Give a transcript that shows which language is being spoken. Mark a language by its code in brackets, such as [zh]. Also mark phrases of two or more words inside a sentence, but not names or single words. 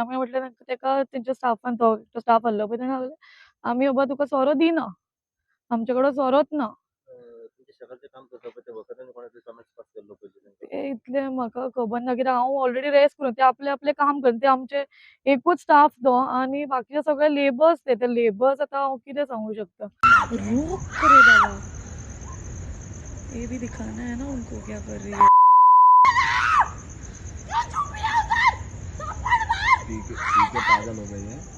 [kok] आमी म्हटलें तेका, तेंच्या स्टाफान, तो स्टाफ आहलो पळय, ताणें सांगलें आमी बाबा तुका सोरो दिना, आमचे कडेन सोरोच ना। ते इतलें म्हाका खबर ना, कित्याक हांव [en] already rest [kok] करून, ते आपलें आपलें काम करता। ते आमचे एकूच स्टाफ तो आनी बाकीचे सगळे लेबर्स, ते लेबर्स आतां हांव कितें सांगूं शकता। [hi] रुक रे बाबा, ये भी दिखाना है ना उनको क्या कर रही है। ठीक है, पागल हो गई है।